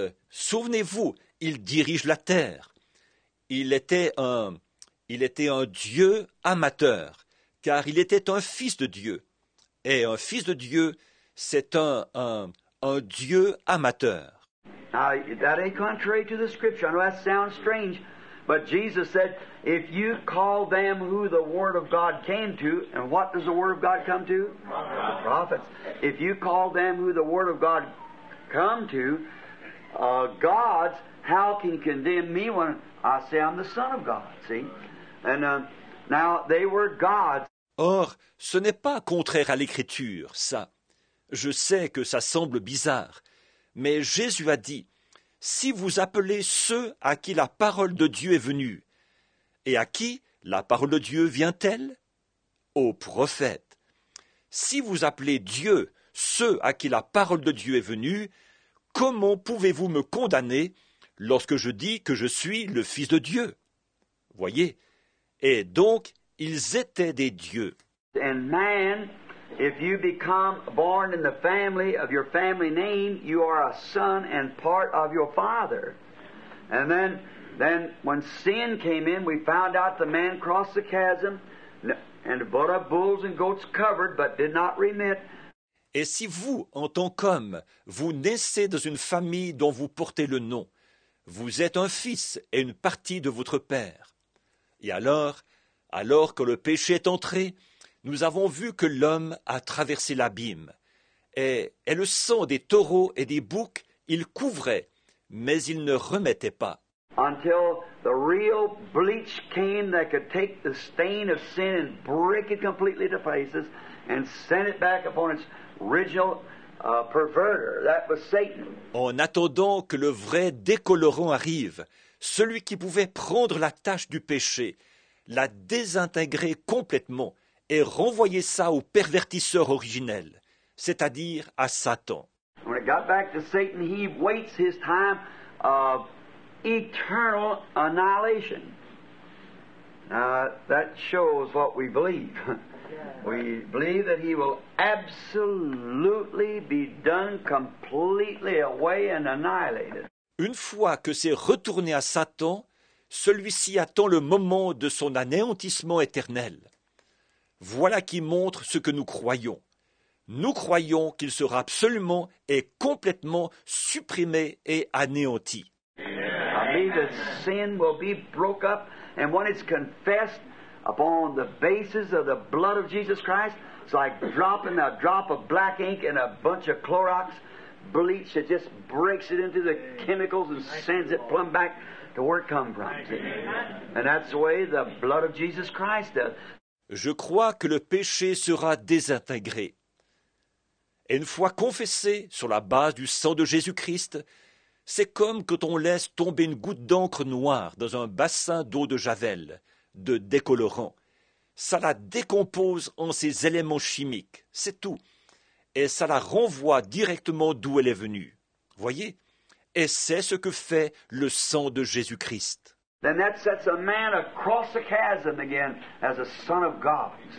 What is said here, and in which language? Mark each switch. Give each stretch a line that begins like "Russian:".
French: Souvenez-vous, il dirige la terre. Il était un Dieu amateur, car il était un fils de Dieu. Et un fils de Dieu, c'est un Dieu amateur.
English: Now, that ain't contrary to the Scripture. I know that sounds strange, but Jesus said, if you call them who the Word of God came to, and what does the Word of God come to? The prophets. If you call them who the Word of God come to, gods, how can you condemn me when I say I'm the Son of God? See? And now they were gods.
French: Or, ce n'est pas contraire à l'Écriture, ça. Je sais que ça semble bizarre, mais Jésus a dit, si vous appelez ceux à qui la parole de Dieu est venue, et à qui la parole de Dieu vient-elle? Aux prophètes. Si vous appelez Dieu ceux à qui la parole de Dieu est venue, comment pouvez-vous me condamner lorsque je dis que je suis le Fils de Dieu? Voyez, et donc ils étaient des dieux.
English: And man, if you become born in the family of your family name, you are a son and part of your father. And then when sin came in, we found out the man crossed the chasm and brought up bulls and goats covered, but did not remit.
French: Et si vous, en tant qu'homme, vous naissez dans une famille dont vous portez le nom, vous êtes un fils et une partie de votre père. Et alors que le péché est entré, nous avons vu que l'homme a traversé l'abîme. Et le sang des taureaux et des boucs, il couvrait, mais il ne remettait pas.
English: Until the real bleach came that could take the stain of sin and break it completely to pieces and send it back upon its original perverter. That was Satan.
French: En attendant que le vrai décolorant arrive, celui qui pouvait prendre la tâche du péché, la désintégrer complètement et renvoyer ça au pervertisseur originel, c'est-à-dire à Satan.
English: When it got back to Satan, he waits his time of eternal annihilation. That shows what we believe. We believe that he will absolutely be done completely away and annihilated.
French: Une fois que c'est retourné à Satan, celui-ci attend le moment de son anéantissement éternel. Voilà qui montre ce que nous croyons. Nous croyons qu'il sera absolument et complètement supprimé et anéanti.
English: I believe that sin will be broke up, and when it's confessed upon the basis of the blood of Jesus Christ, it's like dropping a drop of black ink in a bunch of Clorox bleach that just breaks it into the chemicals and sends it plumb back to where it come from. And that's the way the blood of Jesus Christ does.
French: Je crois que le péché sera désintégré. Et une fois confessé sur la base du sang de Jésus-Christ, c'est comme quand on laisse tomber une goutte d'encre noire dans un bassin d'eau de javel, de décolorant. Ça la décompose en ses éléments chimiques, c'est tout. Et ça la renvoie directement d'où elle est venue. Voyez? Et c'est ce que fait le sang de Jésus-Christ.
English: Then that sets a man across the chasm again as a son of God.